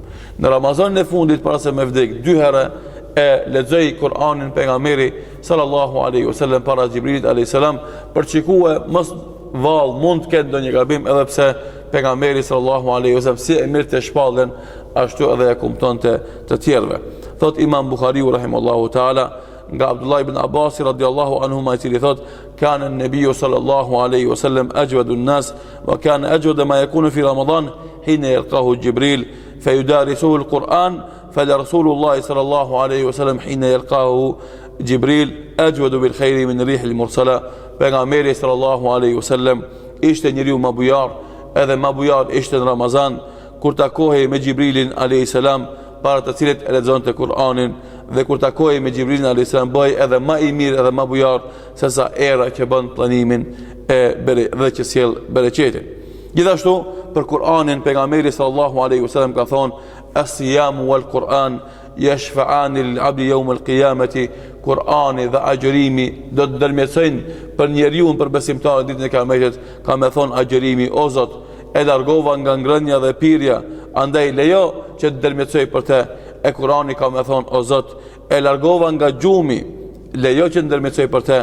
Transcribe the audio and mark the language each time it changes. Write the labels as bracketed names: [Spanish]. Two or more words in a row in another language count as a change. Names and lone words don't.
[Albanian] Në Ramazanin e fundit para se me vdek, 2 herë e lexoi Kur'anin pejgamberi [Arabic] صلى الله عليه وسلم [Albanian] para Xhibrilit [Arabic] عليه السلام, [Albanian] për çikue mos vallë mund të ketë ndonjë gabim, edhe pse pejgamberi [Arabic] صلى الله عليه وسلم [Albanian] si e mirë të shpallën, ashtu edhe e kuptonte të tjerëve. Thot Imam Buhariu [Arabic] رحمه الله تعالى [Albanian] nga Abdullah ibn Abbas [Arabic] رضي الله عنهما, [Albanian] i cili thot: [Arabic] "كان النبي صلى الله عليه وسلم أجود الناس وكان أجود ما يكون في رمضان حين يلقاه جبريل فيدارسه القرآن فلرسول صلى الله عليه وسلم حين يلقاه جبريل أجود بالخير من ريح المرسلة. [Albanian] Pejgamberi [Arabic] صلى الله عليه وسلم [Albanian] ishte njeriu më bujar, edhe më bujar ishte në Ramazan kur takohej me Xhibrilin [Arabic] عليه السلام, [Albanian] para të cilit e lexonte Kur'anin, dhe kur takohej me Xhibrilin [Arabic] عليه السلام [Albanian] bëj edhe më i mirë edhe më bujar se sa era që bën planimin dhe që sjell bereqetin. Gjithashtu për Kur'anin pejgamberi [Arabic] صلى الله عليه وسلم [Albanian] ka thonë: [Arabic] "الصيام والقرآن يشفعان للعبد يوم القيامة." [Albanian] Kur'ani dhe agjërimi do të ndërmjetësojnë për njeriu, për besimtarët ditën e Kiametit. Ka me thonë agjërimi: "O Zot, e largova nga ngrënia dhe pirja, andaj lejo që të ndërmjetësoj për te." E Kur'ani ka me thonë: "O Zot, e largova nga gjumi, lejo që të ndërmjetësoj për te."